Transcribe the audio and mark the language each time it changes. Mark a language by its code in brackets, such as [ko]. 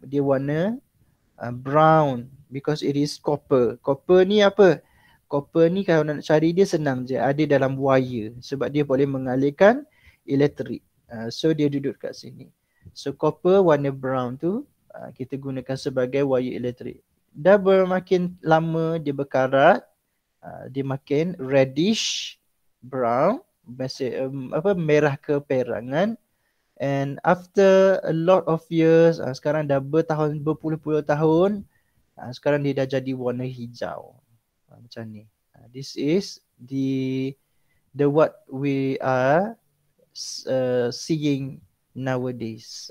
[ms] Dia warna [en] brown because it is copper. [ms] Copper ni apa? Copper ni kalau nak cari dia senang je. Ada dalam wire sebab dia boleh mengalirkan elektrik. So dia duduk kat sini. So copper warna brown tu kita gunakan sebagai wire elektrik. Dah bermakin lama dia berkarat, dia makin [en] reddish brown, [ms] merah keperangan. [en] And after a lot of years, [ms] sekarang dah berpuluh-puluh tahun, sekarang dia dah jadi warna hijau. Macam ni. [en] This is the what we are seeing nowadays.